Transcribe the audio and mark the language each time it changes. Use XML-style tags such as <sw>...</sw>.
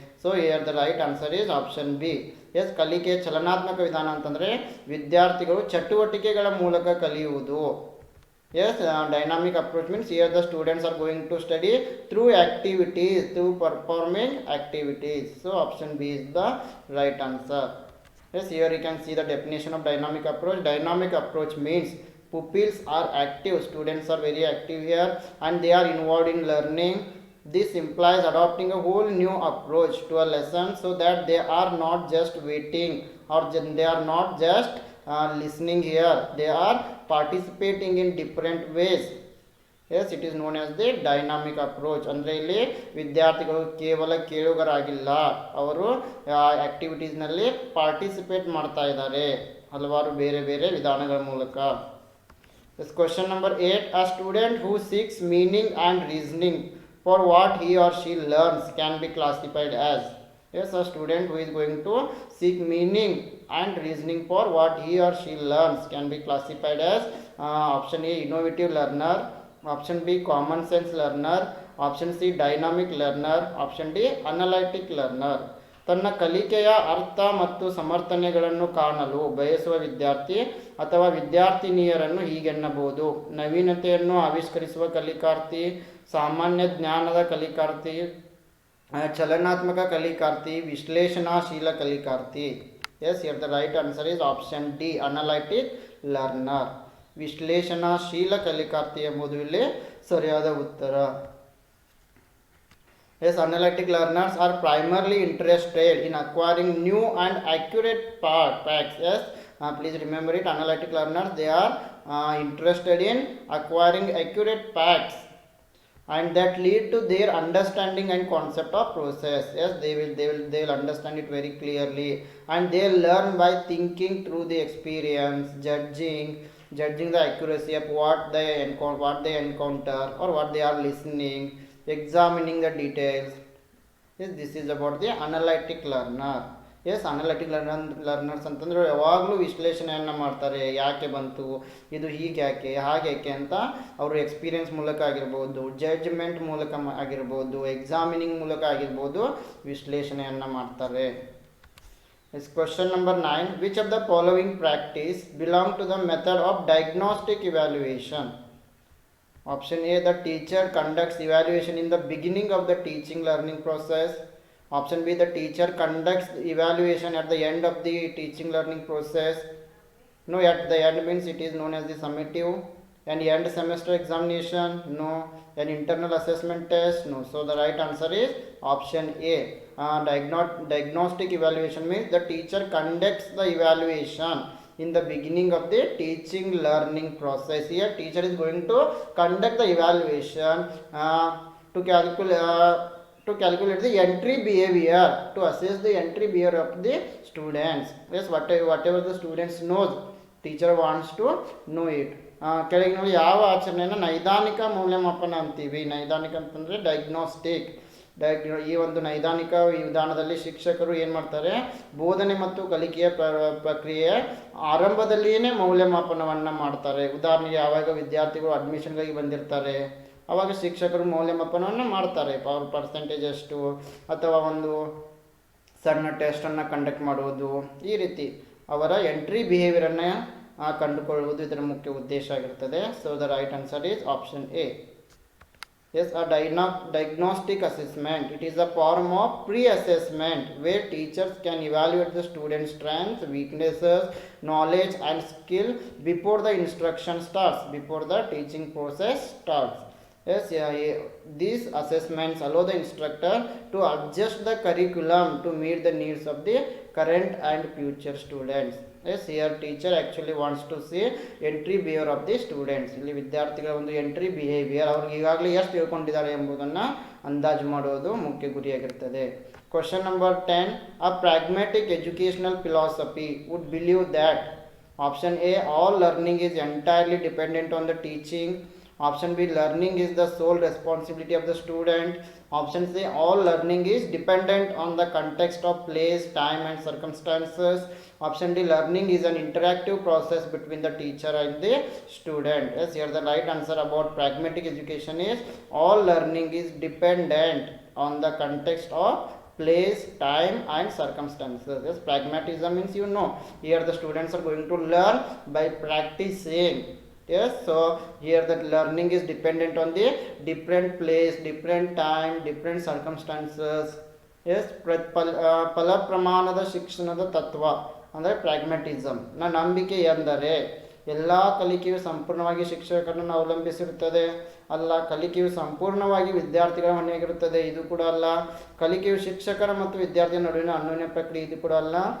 <en>So here the right answer is option B. Yes,</en> <kn>ಕಲಿಕೆಯ ಚಲನಾತ್ಮಕ ವಿಧಾನ ಅಂತಂದರೆ ವಿದ್ಯಾರ್ಥಿಗಳು ಚಟುವಟಿಕೆಗಳ ಮೂಲಕ ಕಲಿಯುವುದು.</kn> <en>Yes, dynamic approach means here the students are going to study through activities, through performing activities. So option B is the right answer. Yes, here you can see the definition of dynamic approach. Dynamic approach means pupils are active, students are very active here and they are involved in learning. This implies adopting a whole new approach to a lesson so that they are not just waiting or they are not just listening here, they are participating in different ways. Yes, it is known as the dynamic approach.</en> <kn>ಅಂದರೆ ಇಲ್ಲಿ ವಿದ್ಯಾರ್ಥಿಗಳು ಕೇವಲ ಕೇಳುಗರಾಗಿಲ್ಲ, ಅವರು ಆ್ಯಕ್ಟಿವಿಟೀಸ್ನಲ್ಲಿ participate ಮಾಡ್ತಾ ಇದ್ದಾರೆ ಹಲವಾರು ಬೇರೆ ಬೇರೆ ವಿಧಾನಗಳ ಮೂಲಕ.</kn> <en>This question number 8. A student who seeks meaning and reasoning for what he or she learns can be classified as. Yes, a student who is going to seek meaning and reasoning for what he or she learns can be classified as option A innovative learner, option B common sense learner, option C dynamic learner, option D analytic learner.</en> <kn>ತನ್ನ ಕಲಿಕೆಯ ಅರ್ಥ ಮತ್ತು ಸಮರ್ಥನೆಗಳನ್ನು ಕಾಣಲು ಬಯಸುವ ವಿದ್ಯಾರ್ಥಿ ಅಥವಾ ವಿದ್ಯಾರ್ಥಿನಿಯರನ್ನು ಹೀಗೆನ್ನಬಹುದು: ನವೀನತೆಯನ್ನು ಆವಿಷ್ಕರಿಸುವ ಕಲಿಕಾರ್ಥಿ, ಸಾಮಾನ್ಯ ಜ್ಞಾನದ ಕಲಿಕಾರ್ಥಿ, ಚಲನಾತ್ಮಕ ಕಲಿಕಾರ್ಥಿ, ವಿಶ್ಲೇಷಣಾಶೀಲ ಕಲಿಕಾರ್ಥಿ.</kn> <en>Yes, here the right answer is option D analytic learner.</en> <kn>ವಿಶ್ಲೇಷಣಾಶೀಲ ಕಲಿಕಾರ್ಥಿ ಎಂಬುದು ಇಲ್ಲಿ ಸರಿಯಾದ ಉತ್ತರ.</kn> <en>Yes, analytic learners are primarily interested in acquiring new and accurate facts. Yes, please remember it. Analytic learners, they are interested in acquiring accurate facts and that lead to their understanding and concept of process. Yes, they will understand it very clearly and they learn by thinking through the experience, judging the accuracy of what they encounter or what they are listening, examining the details. Yes, this is about the analytic learner.</en> <kn>S, analytic learners ಅಂತಂದರೆ ಯಾವಾಗಲೂ ವಿಶ್ಲೇಷಣೆಯನ್ನು ಮಾಡ್ತಾರೆ. ಯಾಕೆ ಬಂತು, ಇದು ಹೀಗೆ ಯಾಕೆ, ಹಾಗೆ ಯಾಕೆ ಅಂತ ಅವರು ಎಕ್ಸ್ಪೀರಿಯನ್ಸ್ ಮೂಲಕ ಆಗಿರ್ಬೋದು, ಜಡ್ಜ್ಮೆಂಟ್ ಮೂಲಕ ಆಗಿರ್ಬೋದು, ಎಕ್ಸಾಮಿನಿಂಗ್ ಮೂಲಕ ಆಗಿರ್ಬೋದು ವಿಶ್ಲೇಷಣೆಯನ್ನು ಮಾಡ್ತಾರೆ.</kn> <en>Yes, question number 9. Which of the following practice belong to the method of diagnostic evaluation? Option A, the teacher conducts evaluation in the beginning of the teaching learning process. Option B, the teacher conducts evaluation at the end of the teaching learning process. No, at the end means it is known as the summative. An end semester examination? No. An internal assessment test? No. So the right answer is option A. Diagnostic evaluation means the teacher conducts the evaluation in the beginning of the teaching learning process. Here teacher is going to conduct the evaluation to calculate the entry behavior, to assess the entry behavior of the students. Yes, whatever the students knows, teacher wants to know it.</en> <kn>ಕೆಳಗಿನಲ್ಲಿ ಯಾವ ಆಚರಣೆಯನ್ನು ನೈದಾನಿಕ ಮೌಲ್ಯಮಾಪನ ಅಂತೀವಿ? ನೈದಾನಿಕ ಅಂತಂದರೆ diagnostic. ಈ ಒಂದು ನೈದಾನಿಕ ವಿಧಾನದಲ್ಲಿ ಶಿಕ್ಷಕರು ಏನು ಮಾಡ್ತಾರೆ, ಬೋಧನೆ ಮತ್ತು ಕಲಿಕೆಯ ಪ್ರಕ್ರಿಯೆಯ ಆರಂಭದಲ್ಲಿಯೇ ಮೌಲ್ಯಮಾಪನವನ್ನು ಮಾಡ್ತಾರೆ. ಉದಾಹರಣೆಗೆ ಯಾವಾಗ ವಿದ್ಯಾರ್ಥಿಗಳು ಅಡ್ಮಿಷನ್ಗಾಗಿ ಬಂದಿರ್ತಾರೆ ಆವಾಗ ಶಿಕ್ಷಕರು ಮೌಲ್ಯಮಾಪನವನ್ನು ಮಾಡ್ತಾರೆ. ಅವ್ರ ಪರ್ಸೆಂಟೇಜ್ ಎಷ್ಟು ಅಥವಾ ಒಂದು ಸಣ್ಣ ಟೆಸ್ಟನ್ನು ಕಂಡಕ್ಟ್ ಮಾಡುವುದು, ಈ ರೀತಿ ಅವರ ಎಂಟ್ರಿ ಬಿಹೇವಿಯರನ್ನು ಕಂಡುಕೊಳ್ಳುವುದು ಇದರ ಮುಖ್ಯ ಉದ್ದೇಶ ಆಗಿರ್ತದೆ.</kn> <en>So the right answer is option A. Yes, a diagnostic assessment, it is a form of pre-assessment where teachers can evaluate the student's strengths, weaknesses, knowledge and skill before the instruction starts, before the teaching process starts. Yes, these assessments allow the instructor to adjust the curriculum to meet the needs of the current and future students. Yes here teacher actually wants to see entry behaviour of the students.</en> <kn>ಇಲ್ಲಿ ವಿದ್ಯಾರ್ಥಿಗಳ ಒಂದು entry behaviour ಅವ್ರಿಗೆ ಈಗಾಗಲೇ ಎಷ್ಟು ತಿಳ್ಕೊಂಡಿದ್ದಾರೆ ಎಂಬುದನ್ನು ಅಂದಾಜು ಮಾಡೋದು ಮುಖ್ಯ ಗುರಿಯಾಗಿರ್ತದೆ.</kn> <en>Question number 10, a pragmatic educational philosophy would believe that option A all learning is entirely dependent on the teaching, option B learning is the sole responsibility of the student, option C all learning is dependent on the context of place, time and circumstances, option D learning is an interactive process between the teacher and the student. Yes, here the right answer about pragmatic education is all learning is dependent on the context of place, time and circumstances. Yes, pragmatism means here the students are going to learn by practicing. Yes, so here that learning is dependent on the different place, different time, different circumstances.</en> <kn>Yes, ಫಲ ಪ್ರಮಾಣದ ಶಿಕ್ಷಣದ ತತ್ವ ಅಂದರೆ ಪ್ರಾಗ್ಮ್ಯಾಟಿಸಮ್ ನ ನಂಬಿಕೆ ಎಂದರೆ ಎಲ್ಲ ಕಲಿಕೆಯು ಸಂಪೂರ್ಣವಾಗಿ ಶಿಕ್ಷಕರನ್ನು ಅವಲಂಬಿಸಿರುತ್ತದೆ ಅಲ್ಲ, ಕಲಿಕೆಯು ಸಂಪೂರ್ಣವಾಗಿ ವಿದ್ಯಾರ್ಥಿಗಳ ಹೊಣೆಯಾಗಿರುತ್ತದೆ ಇದು ಕೂಡ ಅಲ್ಲ, ಕಲಿಕೆಯು ಶಿಕ್ಷಕರ ಮತ್ತು ವಿದ್ಯಾರ್ಥಿಯ ನಡುವಿನ ಅನ್ಯೋನ್ಯ ಪ್ರಕ್ರಿಯೆ ಇದು ಕೂಡ ಅಲ್ಲ.</kn>